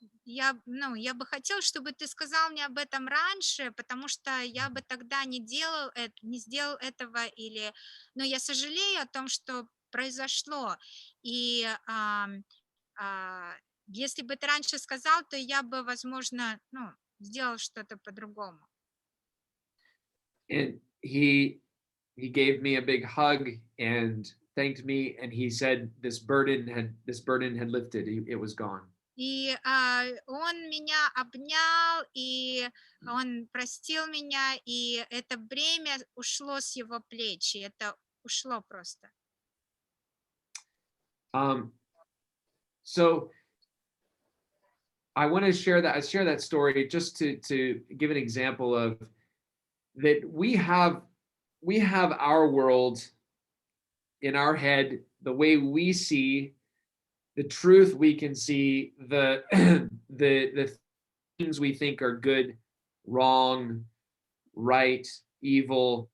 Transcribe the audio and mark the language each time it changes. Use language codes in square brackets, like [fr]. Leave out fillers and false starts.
[ru] я бы хотел, чтобы ты сказал мне об этом раньше, потому что я бы тогда не сделал этого, или, но я сожалею о том, что произошло. И а, если бы ты раньше сказал, то я бы, возможно, сделал что-то по-другому. [en] And he gave me a big hug and thanked me, and he said this burden had lifted. It was gone. [ru] И он меня обнял, и он простил меня, и это бремя ушло с его плеч, и это ушло просто. [en] So I want to share that story just to give an example of that we have our world in our head, the way we see the truth, we can see the the things we think are good, wrong, right, evil.